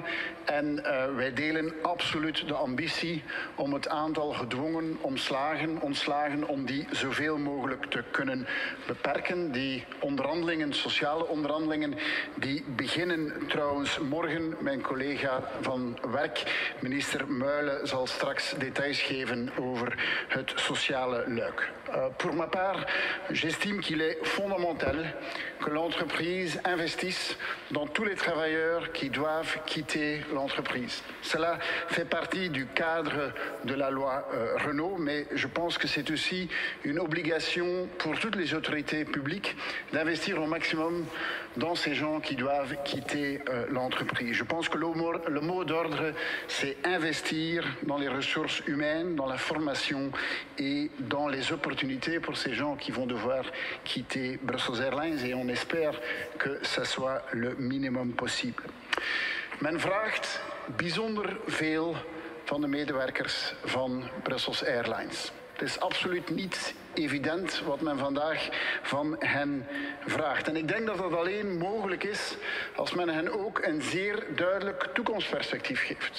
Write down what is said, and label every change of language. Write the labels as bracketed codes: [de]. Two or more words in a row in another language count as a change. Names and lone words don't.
[nl] En wij delen absoluut de ambitie om het aantal gedwongen ontslagen, om die zoveel mogelijk te kunnen beperken. Die onderhandelingen, sociale onderhandelingen, die beginnen trouwens morgen. Mijn collega van Werk, minister Muylen, zal straks details geven over het sociale luik. [fr] Pour ma part, j'estime qu'il est fondamental que l'entreprise investisse dans tous les travailleurs qui doivent quitter l'entreprise. Cela fait partie du cadre de la loi Renault, mais je pense que c'est aussi une obligation pour toutes les autorités publiques d'investir au maximum dans ces gens qui doivent quitter l'entreprise. Je pense que le mot d'ordre, c'est investir dans les ressources humaines, dans la formation et dans les opportunités pour ces gens qui vont devoir quitter Brussels Airlines, et on espère que ça soit le minimum possible. [nl] Men vraagt bijzonder veel van de medewerkers van Brussels Airlines. Het is absoluut niet evident wat men vandaag van hen vraagt. En ik denk dat dat alleen mogelijk is als men hen ook een zeer duidelijk toekomstperspectief geeft.